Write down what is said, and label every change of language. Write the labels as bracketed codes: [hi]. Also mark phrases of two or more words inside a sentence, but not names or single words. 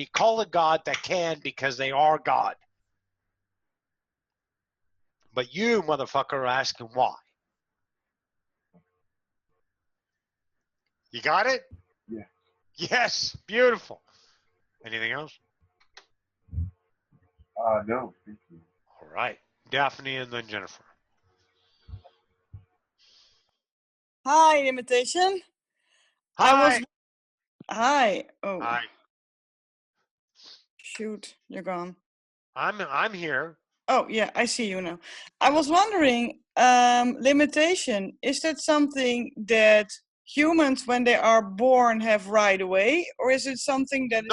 [en] Call a God that can, because they are God. But you, motherfucker, are asking why. You got it? Yeah. Yes. Beautiful. Anything else? No, thank you. All right. Daphne and then Jennifer. Hi, Imitation. Hi. Hi. Oh, Hi. shoot, you're gone. I'm here. Oh, yeah, I see you now. I was wondering, limitation, is that something that humans, when they are born, have right away? Or is it something that is